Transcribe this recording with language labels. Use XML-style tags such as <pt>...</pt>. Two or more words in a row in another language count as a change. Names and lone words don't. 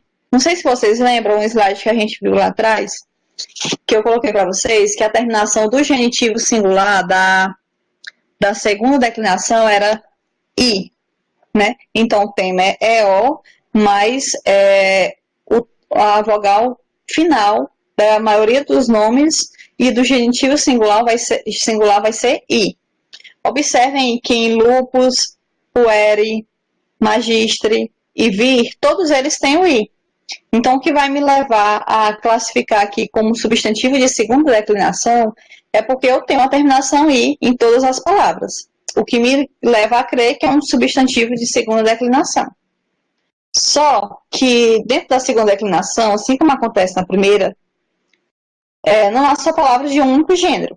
<pt>Não sei se vocês lembram um slide que a gente viu lá atrás, que eu coloquei para vocês, que a terminação do genitivo singular da segunda declinação era I, né? Então, o tema é O, mas a vogal final da maioria dos nomes e do genitivo singular vai ser I. Observem que em lupus, pueri, magistre e vir, todos eles têm o I. Então, o que vai me levar a classificar aqui como substantivo de segunda declinação é porque eu tenho a terminação I em todas as palavras. O que me leva a crer que é um substantivo de segunda declinação. Só que dentro da segunda declinação, assim como acontece na primeira, não há só palavras de um único gênero.</pt>